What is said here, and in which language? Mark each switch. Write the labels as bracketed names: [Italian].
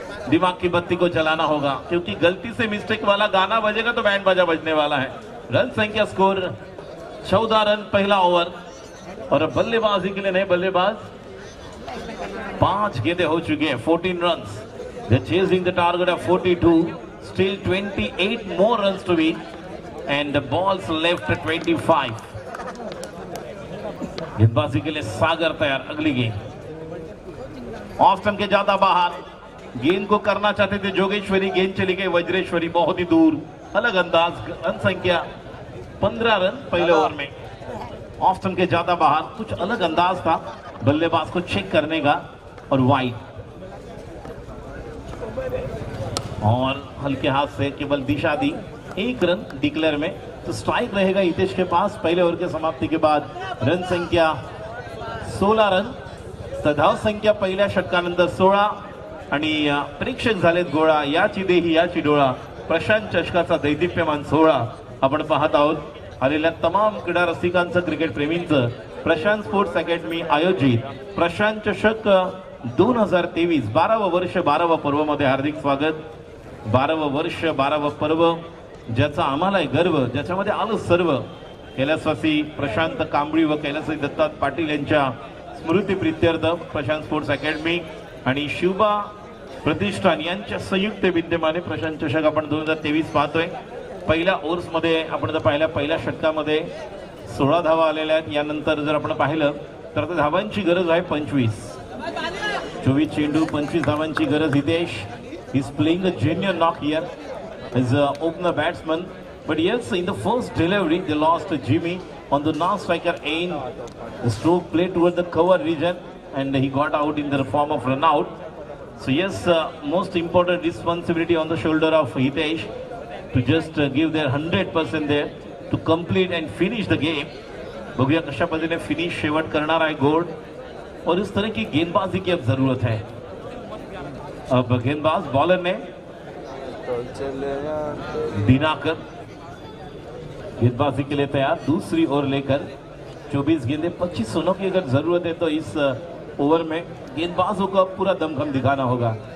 [Hindi] दिमाग की बत्ती को जलाना होगा, क्योंकि गलती से मिस्टेक वाला गाना बजेगा तो बैंड बाजा बजने वाला है। रन संख्या स्कोर 14 रन पहला ओवर। और बल्लेबाजी के लिए नए बल्लेबाज 5 गेंदें हो चुकी हैं, 14 run. [English] They're chasing the target of 42, still 28 more runs to beat, and the balls left at 25. [Hindi] गेंदबाजी के लिए सागर तैयार। अगली गेंद ऑफ स्टंप के ज्यादा बाहर, गेंद को करना चाहते थे जोगेश्वरी, गेंद चली गई वज्रेश्वरी बहुत ही दूर। अलग अंदाज। रन संख्या 15 रन पहले ओवर में। ऑफ स्टंप के ज्यादा बाहर, कुछ अलग अंदाज था बल्लेबाज को चेक करने का। और वाइड, और हल्के हाथ से केवल दिशा दी। 1 रन डिक्लेयर में, तो स्ट्राइक रहेगा हितेश के पास पहले ओवर के समाप्ति के बाद। रन संख्या 16 रन। [Marathi] धाव संख्या पहिल्या षटकानंतर 16 आणि प्रेक्षक झालेत गोळा। याची देही याची डोळा, प्रशांत चषकाचा दैदिप्यमान सोहळा आपण पाहत आहोत। आलेल्या तमाम क्रीडा रसिकांचं, क्रिकेट प्रेमींचं प्रशांत स्पोर्ट्स अकॅडमी आयोजित प्रशांत चषक 2023 12वं वर्ष 12वं पर्व मध्ये हार्दिक स्वागत। 12वं वर्ष 12वं पर्व, ज्याचा आम्हाला गर्व, ज्याच्यामध्ये आलं सर्व। कैलासवासी प्रशांत कांबळी व कैलासवासी दत्तात्रय पाटील यांच्या स्मृतीप्रित्यर्थ प्रशांत स्पोर्ट्स अकॅडमी आणि शिवबा प्रतिष्ठान यांच्या संयुक्त विद्यमाने प्रशांत चषक आपण 2023 पाहतोय। पहिल्या ओव्हर्स मध्ये आपण जर पाहिलं, पहिल्या षटकामध्ये 16 धावा आलेल्या आहेत। यानंतर जर आपण पाहिलं तर धावांची गरज आहे 25। 24 चेंडू 25 धावांची गरज। [English] Hitesh is playing a genuine knock here as a opener batsman, but yes, in the first delivery they lost Jimmy on the non-striker end. The stroke played toward the cover region and he got out in the form of run out. So yes, most important responsibility on the shoulder of Hitesh to just give their 100% there to complete and finish the game. [Marathi] बघूया कशा पद्धतीने finish शेवट करणार आहे gold. [Hindi] और इस तरह की गेंदबाजी की अब जरूरत है। अब गेंदबाज बॉलर ने दिनाकर गेंदबाजी के लिए तैयार। दूसरी ओवर लेकर 24 गेंदे 25 रनों की अगर जरूरत है तो इस ओवर में गेंदबाजों को पूरा दमखम दिखाना होगा।